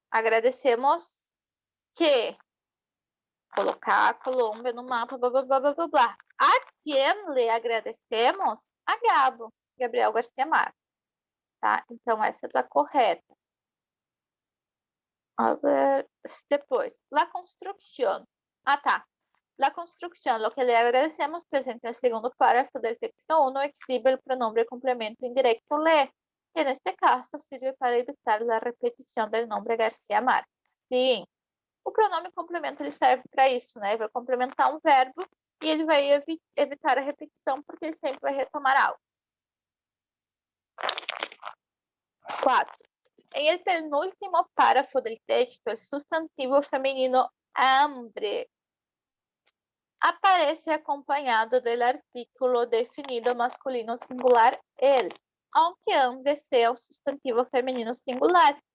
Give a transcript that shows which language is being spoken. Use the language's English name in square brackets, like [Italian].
[Portuguese] Agradecemos que colocar a Colômbia no mapa, blá, blá, blá, blá, blá, blá. A quem [Spanish] le agradecemos? [Portuguese] A Gabo, Gabriel Garcia Marques, tá? Então, essa está correta. [Spanish] A ver, [Portuguese] depois, [Spanish] la construcción. Ah, tá. La construcción, lo que le agradecemos, presente en el segundo párrafo del texto 1, exhibe el pronombre complemento indirecto le, que en este caso sirve para evitar la repetición del nombre García Márquez. [Portuguese] Sim, o pronome complemento ele serve para isso, né? Ele vai complementar um verbo e ele vai evitar a repetição, porque ele sempre vai retomar algo. 4. [Spanish] En el penúltimo párrafo del texto, el sustantivo femenino hambre aparece acompanhado del artículo definido masculino singular el, aunque hambre sea un sustantivo femenino singular.